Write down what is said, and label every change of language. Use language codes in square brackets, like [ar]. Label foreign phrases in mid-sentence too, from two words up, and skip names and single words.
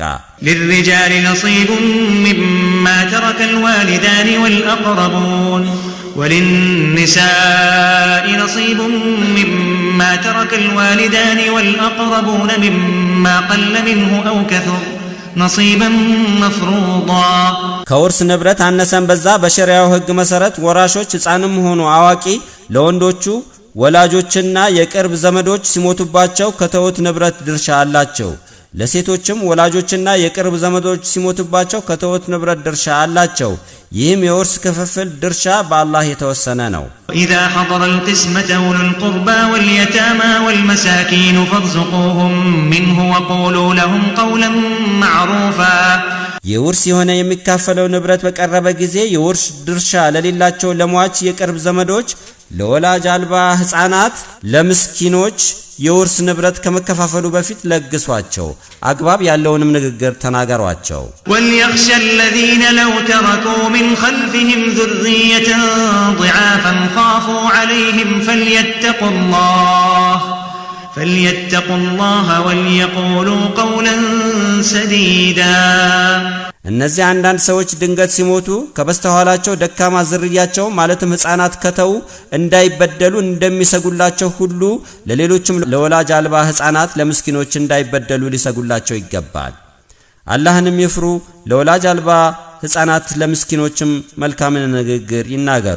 [ar] للرجال نصيب مما ترك الوالدان والأقربون وللنساء نصيب مما ترك الوالدان والأقربون مما قل منه أو كثر نصيبا مفروضا [am] ከውርስ ንብረት አነሰን በዛ በሸሪዓው ህግ መሰረት ወራሾች ህፃንም ሆኑ አዋቂ ለወንዶቹ ወላጆችና የቅርብ ዘመዶች ሲሞቱባቸው ከተውት ንብረት ድርሻ አላቸው። ለሴቶችም ወላጆችና የቅርብ ዘመዶች ሲሞቱባቸው ከተውት ንብረት ድርሻ አላቸው። ይህም የውርስ ክፍፍል ድርሻ በአላህ የተወሰነ ነው። [ar] إذا حضر القسمة أولو القربى واليتامى والمساكين فارزقوهم منه وقولوا لهم قولا معروفا [am] የውርስ የሆነ የሚካፈለው ንብረት በቀረበ ጊዜ የውርስ ድርሻ ለሌላቸው ለሟች የቅርብ ዘመዶች፣ ለወላጅ አልባ ህፃናት፣ ለምስኪኖች የውርስ ንብረት ከመከፋፈሉ በፊት ለግሷቸው፣ አግባብ ያለውንም ንግግር ተናገሯቸው። [ar] وليخشى الذين لو تركوا من خلفهم ذرية ضعافا خافوا عليهم فليتقوا الله وليقولوا قولا سديدا [am] እነዚህ አንዳንድ ሰዎች ድንገት ሲሞቱ ከበስተኋላቸው ደካማ ዝርያቸው ማለትም ህፃናት ከተው እንዳይበደሉ እንደሚሰጉላቸው ሁሉ ለሌሎችም ለወላጅ አልባ ህፃናት ለምስኪኖች እንዳይበደሉ ሊሰጉላቸው ይገባል። አላህንም ይፍሩ፣ ለወላጅ አልባ ህፃናት ለምስኪኖችም መልካምን ንግግር ይናገሩ።